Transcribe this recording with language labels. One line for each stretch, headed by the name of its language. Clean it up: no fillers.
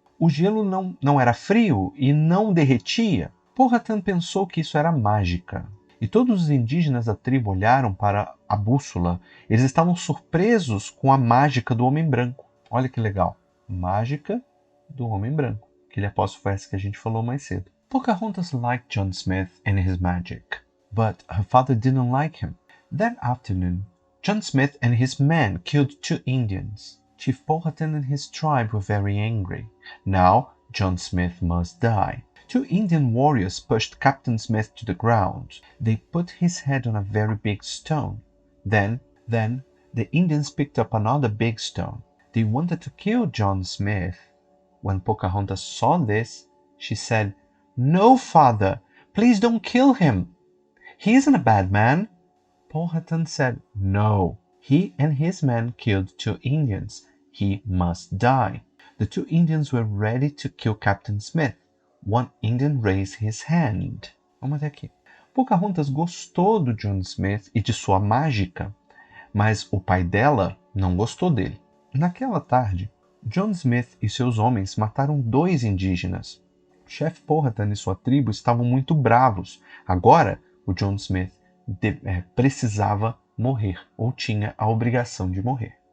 Portuguese: O gelo não era frio e não derretia. Powhatan pensou que isso era mágica. E todos os indígenas da tribo olharam para a bússola. Eles estavam surpresos com a mágica do homem branco. Olha que legal. Mágica do homem branco. Aquele apóstolo foi essa que a gente falou mais cedo.
English: Pocahontas liked John Smith and his magic, but her father didn't like him. That afternoon, John Smith and his men killed 2 Indians. Chief Powhatan and his tribe were very angry. Now, John Smith must die. 2 Indian warriors pushed Captain Smith to the ground. They put his head on a very big stone. Then, the Indians picked up another big stone. They wanted to kill John Smith. When Pocahontas saw this, she said, "No, father, please don't kill him. He isn't a bad man." Powhatan said, "No, he and his men killed 2 Indians. He must die." The 2 Indians were ready to kill Captain Smith. One Indian raised his hand.
Portuguese: Vamos até aqui. Pocahontas gostou do John Smith e de sua mágica, mas o pai dela não gostou dele. Naquela tarde, John Smith e seus homens mataram 2 indígenas. O chefe Powhatan e sua tribo estavam muito bravos. Agora, o John Smith precisava morrer, ou tinha a obrigação de morrer.